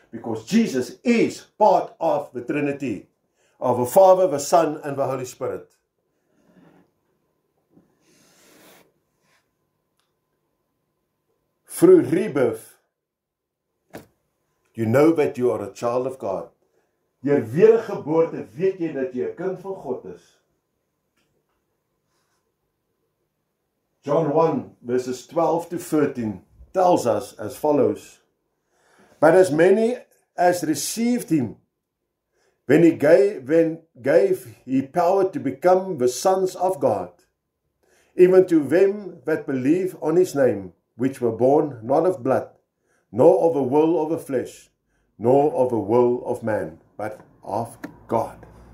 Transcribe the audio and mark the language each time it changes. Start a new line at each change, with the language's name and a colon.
English: Because Jesus is part of the Trinity, of the Father, the Son, and the Holy Spirit. Through rebirth, you know that you are a child of God.
Afrikaans: Deur wedergeboorte weet jy dat jy 'n kind van God is.
English: John 1 verses 12 to 13 tells us as follows. But as many as received him, when he gave he power to become the sons of God, even to them that believe on his name, which were born not of blood, nor of the will of the flesh, nor of the will of man, but of God.